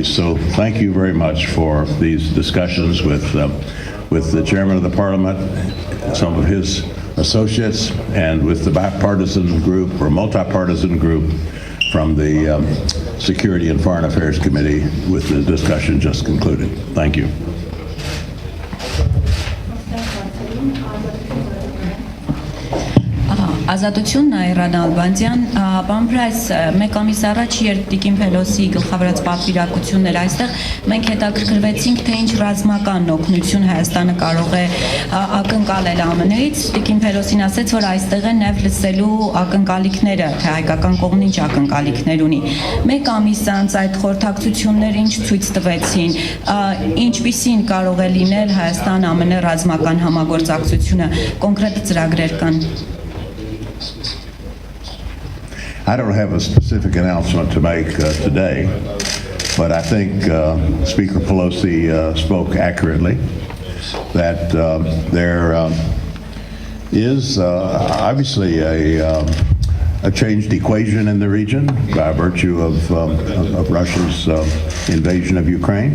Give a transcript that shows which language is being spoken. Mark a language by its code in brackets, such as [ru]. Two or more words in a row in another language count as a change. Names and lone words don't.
[en] So thank you very much for these discussions with the chairman of the parliament, some of his associates, and with the bipartisan group or multi-partisan group from the Security and Foreign Affairs Committee with the discussion just concluded. Thank you. [hy] Ազատություն Նայրան Ալբանդյան, պարոն Փրայս, մեկ ամիս առաջ երբ Տիկին Փելոսի գլխավորած պատվիրակություններ այստեղ, մենք հետաքրքրվեցինք, թե ինչ ռազմական օգնություն Հայաստանը կարող է ակնկալել ԱՄՆ-ից։ Տիկին Փելոսին ասաց, որ այստեղ է նև լսելու ակնկալիքները, թե հայկական կողմն ինչ ակնկալիքներ ունի։ Մեկ ամիս անց այդ խորհրդակցությունները ինչ ցույց տվեցին, ինչպիսին կարող է լինել Հայաստան-ԱՄՆ ռազմական համագործակցությունը, կոնկրետ ծրագրեր կան։ [en] I don't have a specific announcement to make today, but I think Speaker Pelosi spoke accurately that there is obviously a changed equation in the region by virtue of Russia's invasion of Ukraine.